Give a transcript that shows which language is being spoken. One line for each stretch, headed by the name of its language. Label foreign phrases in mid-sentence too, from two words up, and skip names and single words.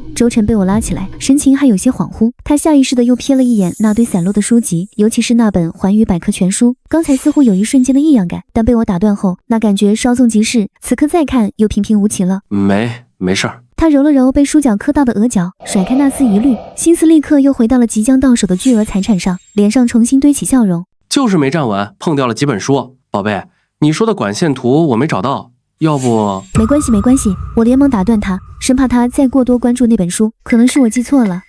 Chinese: 周晨被我拉起來，神情還有些恍惚，他下意識的又瞥了一眼那堆散落的書籍，尤其是那本寰宇百科全書。剛才似乎有一瞬間的異樣感，但被我打斷後，那感覺稍縱即逝，此刻再看又平平無奇了。沒事兒。他揉了揉被書角磕到的額角，甩開那絲疑慮，心思立刻又回到了即將到手的巨額財產上，臉上重新堆起笑容。就是沒站穩，碰掉了幾本書。寶貝，你說的管線圖我沒找到，要不…… 沒關係，我連忙打斷他，生怕他再過多關注那本書，可能是我記錯了。